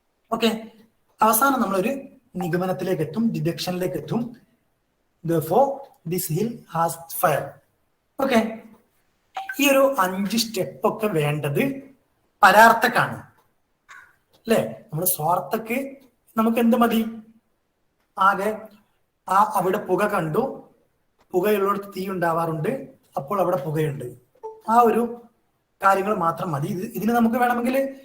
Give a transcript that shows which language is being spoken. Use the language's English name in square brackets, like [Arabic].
[Malayalam] Okay, അവസാനം നമ്മളൊരു നിഗമനത്തിലേക്ക് എത്തും, ഡിഡക്ഷനിലേക്ക് എത്തും. [English] Therefore, this hill has fire. [Malayalam] Okay, ഈ ഒരു 5 സ്റ്റെപ്പ് ഒക്കെ വേണ്ടത് പരാർത്ഥക്കാണ് അല്ലെ. നമ്മൾ സ്വാർത്ഥക്ക് നമുക്ക് എന്ത് മതി? ആകെ അവിടെ പുക കണ്ടു, പുകയുള്ളിടത്ത് തീ ഉണ്ടാവാറുണ്ട്, അപ്പോൾ അവിടെ പുകയുണ്ട്, ആ ഒരു കാര്യങ്ങൾ മാത്രം മതി. ഇതിന് നമുക്ക് വേണമെങ്കിൽ